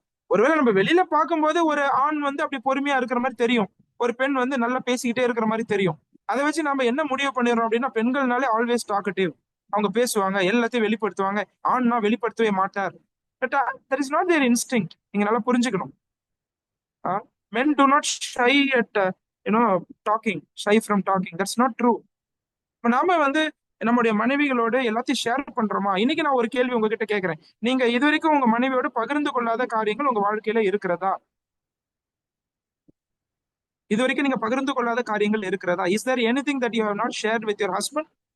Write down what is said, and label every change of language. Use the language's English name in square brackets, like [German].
[Tamil] ஒருவேளை நம்ம வெளியில பார்க்கும்போது ஒரு ஆண் வந்து அப்படி பொறுமையா இருக்கிற மாதிரி தெரியும், ஒரு பெண் வந்து நல்லா பேசிக்கிட்டே இருக்கிற மாதிரி தெரியும். அதை வச்சு நம்ம என்ன முடிவு பண்ணிடுறோம் அப்படின்னா, பெண்கள்னாலே [English] always talkative, [Tamil] அவங்க பேசுவாங்க, எல்லாத்தையும் வெளிப்படுத்துவாங்க, ஆண்னா வெளிப்படுத்தவே மாட்டார். [English] But that is not their instinct. [Tamil] நீங்க நல்லா புரிஞ்சுக்கணும். [English] men do not shy at shy from talking. That's not true. [Tamil] இப்ப நாம வந்து நம்முடைய மனைவிகளோட எல்லாத்தையும் ஷேர் பண்றோமா? இன்னைக்கு நான் ஒரு கேள்வி உங்ககிட்ட கேட்கிறேன், நீங்க இது வரைக்கும் உங்க மனைவியோட பகிர்ந்து கொள்ளாத காரியங்கள் உங்க வாழ்க்கையில இருக்கிறதா? இது வரைக்கும் நீங்க பகிர்ந்து கொள்ளாத காரியங்கள் இருக்கிறதா? [English] Is there anything that you have not shared with your husband?